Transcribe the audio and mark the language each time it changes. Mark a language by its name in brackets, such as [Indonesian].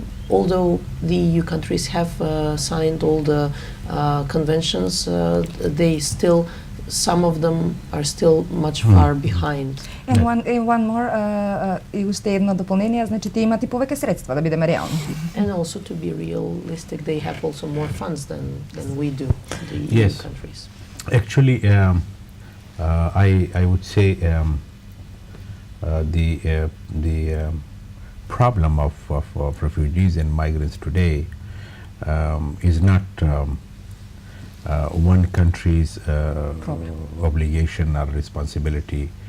[English] Although the EU countries have signed all the conventions, they still, some of them are still much far behind. And one more, [Macedonian] и уште едно дополнение, значи тие имат и повеќе средства да бидеме реални. [English] And also to be realistic, they have also more funds than we do, the EU Yes. countries. Actually, I would say the problem of refugees and migrants today is not one country's obligation or responsibility.